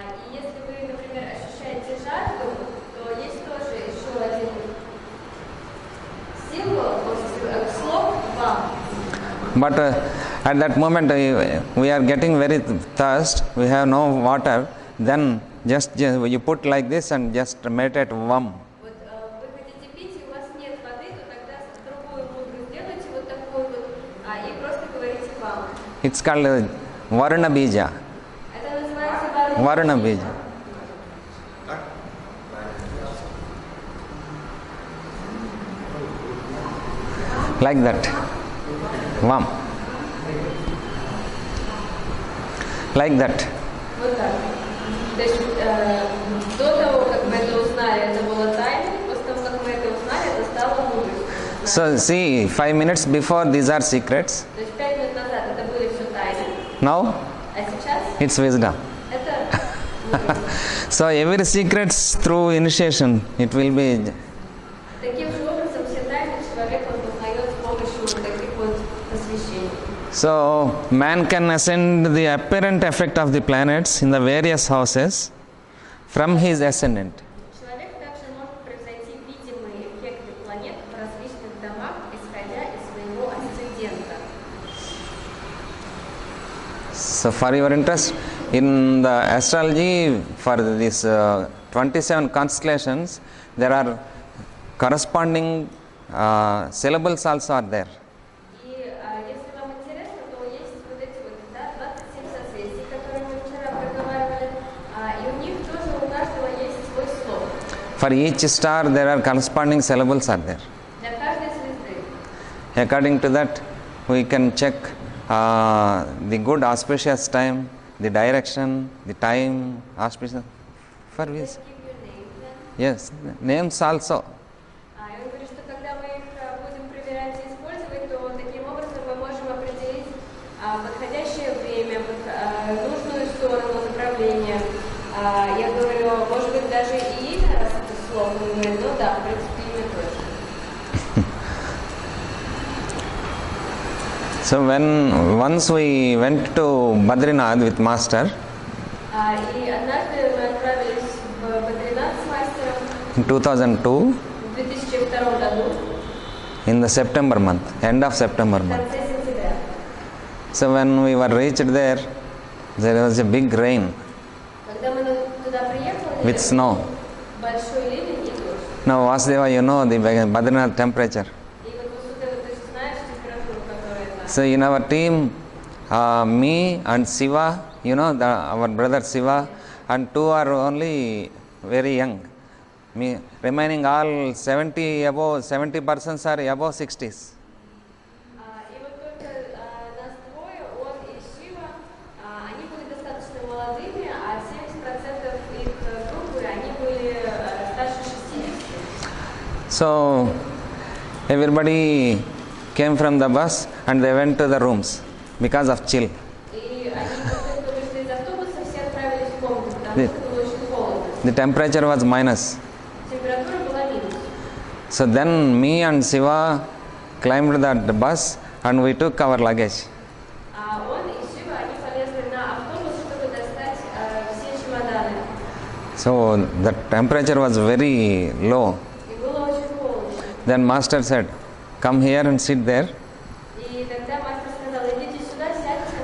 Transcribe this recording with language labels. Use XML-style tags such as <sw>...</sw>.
<ru>и если вы, например, ощущаете жажду, то есть тоже еще один символ, слог вам.</ru> <en>But at that moment we are getting very thirst, we have no water, then just you put like this and just meditate Vam.</en> <ru>Вот вы хотите пить, и у вас нет воды, то тогда другую мудру сделайте вот такую вот, и просто говорите вам.</ru> <en>It's called Varna Bija.</en> <ru>Это называется</ru> <sa>Varna Bija.</sa> <en>Like that. Vam. Like that.</en> <ru>Вот так. То есть до того, как мы это узнали, это было тайной, после того, как мы это узнали, это стало мудростью.</ru> <en>So see, 5 minutes before these are secrets.</en> <ru>То есть 5 минут назад это были все тайны,</ru> <en>Now</en> <ru>а сейчас</ru> <en>it's wisdom.</en> <ru>это мудрость.</ru> <en>So every secrets through initiation, it will be.</en> <ru>Таким же образом все тайны человек он познает с помощью вот таких вот посвящений.</ru> <en>So man can ascend the apparent effect of the planets in the various houses from his ascendant.</en> <ru>Человек также может превзойти видимые эффекты планет в различных домах, исходя из своего асцендента.</ru> <en>So for your interest, in the astrology for these 27 constellations, there are corresponding syllables also are there.</en> <ru>И если вам интересно, то есть вот эти вот 27 созвездий, которые мы вчера проговаривали, и у них тоже у каждого есть свой слог.</ru> <en>For each star, there are corresponding syllables are there.</en> <ru>Для каждой звезды.</ru> <en>According to that, we can check the good auspicious time, the direction, the time, auspicious for which. Just give your name then. Yes, names also.</en> <ru>И он говорит, что когда мы их будем проверять и использовать, то таким образом мы можем определить подходящее время, нужную сторону направления. Я говорю, может быть, даже и имя, раз это слово. Он говорит, ну да, в принципе, имя точно.</ru> <en>So once we went to Badrinath with master</en> <ru>И однажды мы отправились в Бадринат с мастером</ru> <en>in 2002</en> <ru>в 2002 году,</ru> <en>in the September month, end of September</en> <ru>в</ru> <en>month.</en> <ru>конце сентября.</ru> <en>So when we were reached there was a big rain</en> <ru>Когда мы туда приехали,</ru> <en>with snow.</en> <ru>большой ливень и дождь.</ru> <en>Now Vasudeva, you know the Badrinath temperature.</en> <ru>И вот Васудева, ты же знаешь температуру, которая там.</ru> <en>So in our team, me and Siva, you know, our brother Siva, and two are only very young. Me, remaining all 70% are above 60s.</en> <ru>И вот только нас двое, он и Шива, они были достаточно молодыми, а 70% их группы, они были старше 60.</ru> <en>So everybody came from the bus and they went to the rooms because of chill.</en> <ru>И они только вышли из автобуса, все отправились в комнату, потому что было очень холодно.</ru> <en>The temperature was minus.</en> <ru>Температура была минус.</ru> <en>So then me and Siva climbed the bus and we took our luggage.</en> <ru>А он и Шива, они полезли на автобус, чтобы достать все чемоданы.</ru> <en>So the temperature was very low.</en> <ru>И было очень холодно.</ru> <en>Then master said, come here and sit there</en> <ru>И тогда мастер сказал, идите сюда, сядьте,</ru>